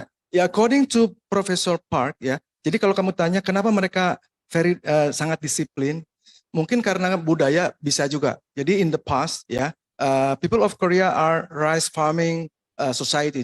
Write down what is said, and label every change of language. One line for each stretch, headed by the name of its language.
English: Ya, according to Professor Park, ya.
Indonesian: Jadi kalau kamu tanya kenapa mereka sangat disiplin, mungkin karena budaya bisa juga. Jadi
English: in the past, ya, people of Korea are rice farming society.